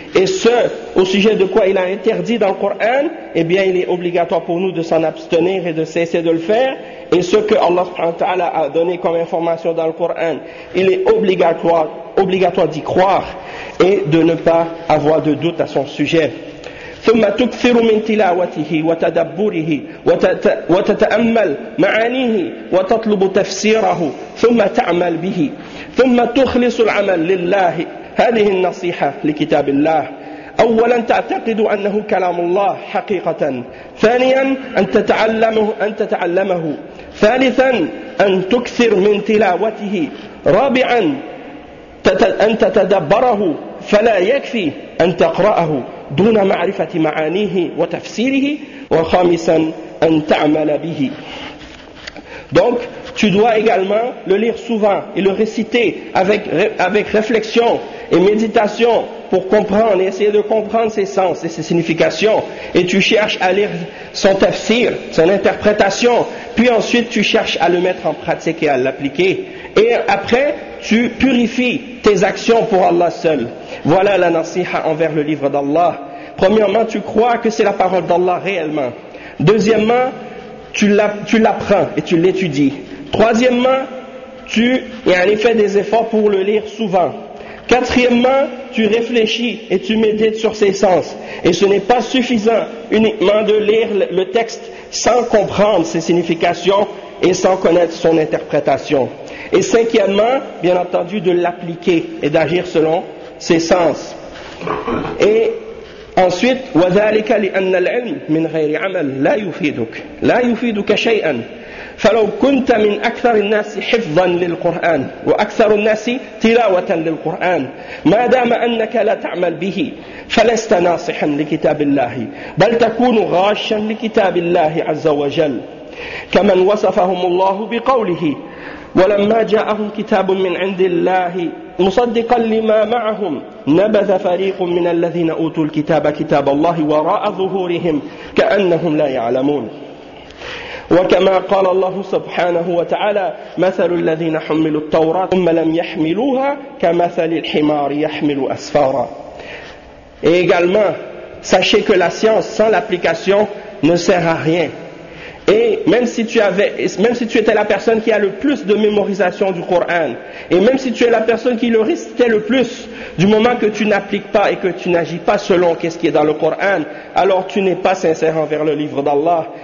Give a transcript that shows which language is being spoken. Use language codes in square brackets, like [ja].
[fr] Et ce, au sujet de quoi il a interdit dans le Coran, eh bien il est obligatoire pour nous de s'en abstenir et de cesser de le faire. Et ce que Allah subhanahu wa ta'ala a donné comme information dans le Coran, il est obligatoire d'y croire et de ne pas avoir de doute à son sujet. [ar] ثم تكثر من تلاوته وتدبره وتتأمل معانيه وتطلب تفسيره ثم تعمل به ثم تخلص العمل لله. هذه النصيحة لكتاب الله. أولا تعتقد أنه كلام الله حقيقة. ثانيا أن تتعلمه. ثالثا أن تكثر من تلاوته. رابعا أن تتدبره فلا يكفي أن تقرأه دون معرفة معانيه وتفسيره وخامسا أن تعمل به. [fr] Donc tu dois également le lire souvent et le réciter avec réflexion et méditation pour comprendre et essayer de comprendre ses sens et ses significations. Et tu cherches à lire son tafsir, son interprétation, puis ensuite tu cherches à le mettre en pratique et à l'appliquer. Et après, tu purifies tes actions pour Allah seul. Voilà la nasiha envers le livre d'Allah. Premièrement, tu crois que c'est la parole d'Allah réellement. Deuxièmement, tu l'apprends et tu l'étudies. Troisièmement, tu fais des efforts pour le lire souvent. Quatrièmement, tu réfléchis et tu médites sur ses sens. Et ce n'est pas suffisant uniquement de lire le texte sans comprendre ses significations et sans connaître son interprétation. Et cinquièmement, bien entendu, de l'appliquer et d'agir selon ses sens. Et ensuite, [ar] وَذَلِكَ لِأَنَّ الْعِلْمِ مِنْ غَيْرِ عَمَلٍ لَا يُفِيدُكَ لَا يُفِيدُكَ شَيْئًا فَلَوْ كُنْتَ مِنْ أَكْثَرِ النَّاسِ حِفْظًا لِلْقُرْآنِ وَأَكْثَرُ النَّاسِ تِلَاوَةً لِلْقُرْآنِ مَا دَامَ أَنَّكَ لَا تَعْمَلْ بِهِ فَلَسْتَ نَاصِحًا لِكِتَابِ اللَّهِ بَلْ تَكُونُ غَاشًا لِكِتَابِ اللَّهِ عَزَّ وَجَلَّ كَمَنْ وَصَفَهُمُ اللَّهُ بِقَوْلِهِ وَلَمَّا جَاءَهُمْ كِتَابٌ مِنْ عِنْدِ اللَّهِ مصدقا لما معهم نبذ فريق من الذين أوتوا الكتاب كتاب الله وراء ظهورهم كأنهم لا يعلمون وكما قال الله سبحانه وتعالى مثل الذين حملوا التوراة ثم لم يحملوها كمثل الحمار يحمل أسفارا. [fr] Et également, sachez que la science sans l'application ne sert à rien. Et même si tu avais, même si tu étais la personne qui a le plus de mémorisation du Coran, et même si tu es la personne qui le récitait le plus, du moment que tu n'appliques pas et que tu n'agis pas selon qu'est-ce qui est dans le Coran, alors tu n'es pas sincère envers le livre d'Allah.